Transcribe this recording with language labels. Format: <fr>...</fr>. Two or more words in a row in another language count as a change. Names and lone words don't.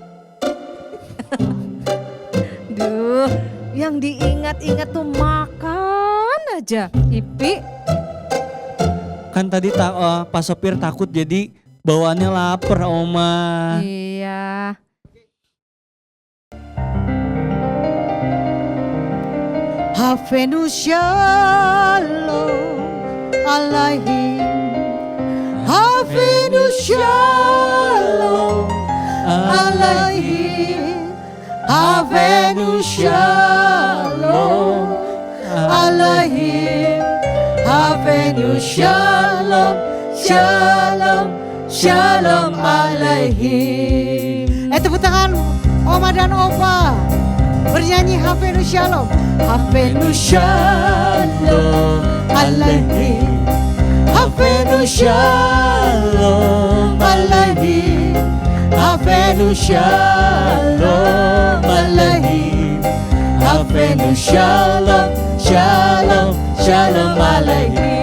<id>duh, yang diingat-ingat tuh makan aja. Ipi, Kan tadi Pak sopir takut jadi bawaannya lapar, Oma. iya.</id> <he>הבאנו שלום עליכם. הבאנו שלום עליכם. הבאנו שלום עליכם. הבאנו שלום, שלום, שלום עליכם.</he> <id>Tepuk tangan Oma dan Opa. Bernyanyi Hafenu Shalom.</id> <he>הבאנו שלום עליכם. הבאנו שלום עליכם. הבאנו שלום עליכם. הבאנו שלום, שלום, שלום עליכם.</he>